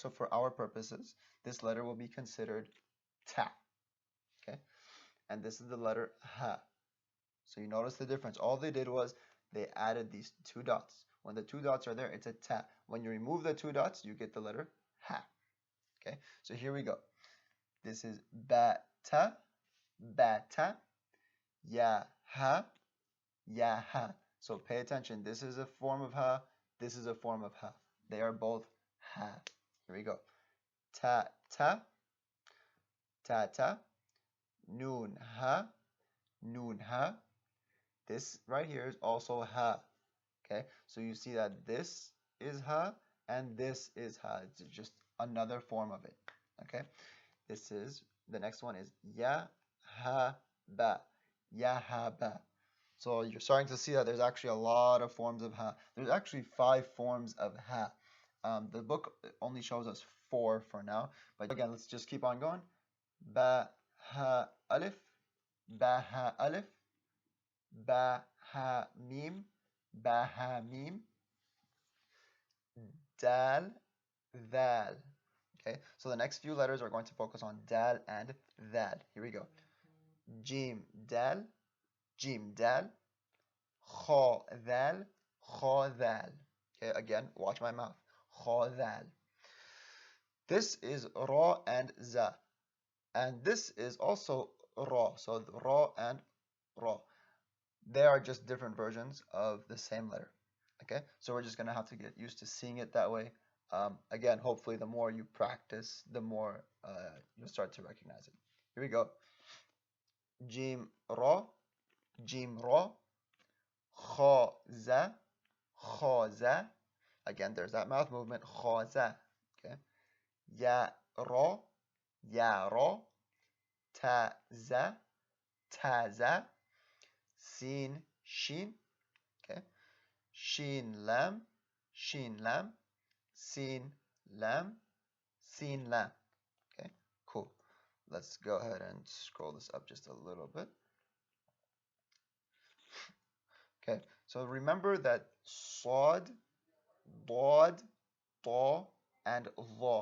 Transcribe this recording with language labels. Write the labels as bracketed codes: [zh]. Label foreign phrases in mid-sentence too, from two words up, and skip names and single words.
[en] So for our purposes, this letter will be considered ta. Okay, and this is the letter ha. So you notice the difference. All they did was they added these two dots. When the two dots are there, it's a ta. When you remove the two dots, you get the letter ha. Okay, so here we go. This is ba ta, ya ha, ya ha. So pay attention. This is a form of ha. This is a form of ha. They are both ha. Here we go. Ta ta, ta ta, noon ha, noon ha. This right here is also ha. Okay, so you see that this is ha and this is ha. It's just another form of it. Okay, this is the next one is ya ha ba, ya ha ba. So you're starting to see that there's actually a lot of forms of ha. There's actually 5 forms of ha. The book only shows us 4 for now, but again, let's just keep on going. Ba ha alif, ba ha alif, ba ha mim, ba ha mim, dal, dal. Okay, so the next few letters are going to focus on dal and dal. Here we go. Jim dal, jim dal, kha dal, kha dal. Okay, again, watch my mouth. Kha dal. This is ra and za, and this is also ra. So ra and ra. They are just different versions of the same letter. Okay, so we're just gonna have to get used to seeing it that way. Again, hopefully the more you practice, the more you'll start to recognize it. Here we go. Jim ra, kha za, kha za. Again, there's that mouth movement, kha za. Okay. Ya ra, ta za, sin shin. Okay. Shin lam, sin lam, Okay, cool. Let's go ahead and scroll this up just a little bit. Okay, so remember that sod, bod, ta, and la.